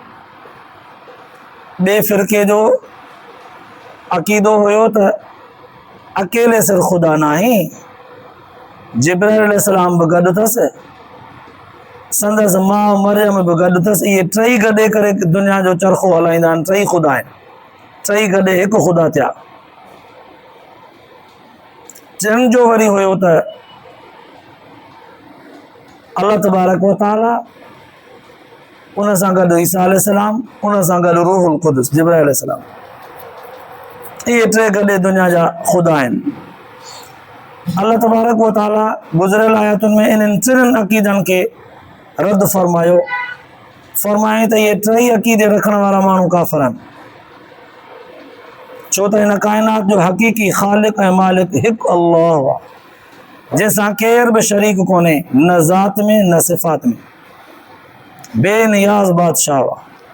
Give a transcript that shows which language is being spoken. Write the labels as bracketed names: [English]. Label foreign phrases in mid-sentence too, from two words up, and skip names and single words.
[Sindhi] ॿिए फ़िरक़े जो अक़ीदो हुयो त अकेले सिर ख़ुदा न आहे, जिब्राइल अलैहिस्सलाम बि गॾु अथसि, संदसि माउ मरियम बि गॾु अथसि। इहे टई गॾे करे दुनिया जो चरखो हलाईंदा आहिनि। टई ख़ुदा आहिनि, टई गॾे हिकु ख़ुदा थिया। टिनि जो वरी हुयो त [Arabic] الله تبارك وتعالى [Sindhi] उन सां गॾु ईसा अलैहिस्सलाम, उन सां गॾु [Arabic] روح القدس [Sindhi] जिब्राइल अलैहिस्सलाम। इहे टे गॾे दुनिया जा ख़ुदा आहिनि। [Arabic] الله تبارك وتعالى [Sindhi] गुज़िरियल आयतुनि में इन्हनि टिनि अक़ीदनि खे रद्द फरमायो। फरमाए त इहे टई अक़ीदे रखण वारा माण्हू काफ़िर आहिनि, छो त हिन काइनात जो हक़ीक़ी ख़ालिक़ ऐं मालिक हिकु अल्लाह आहे जंहिंसां केर बि शरीक कोन्हे, न ज़ात में न सिफ़ात में, बेनियाज़ बादशाह आहे।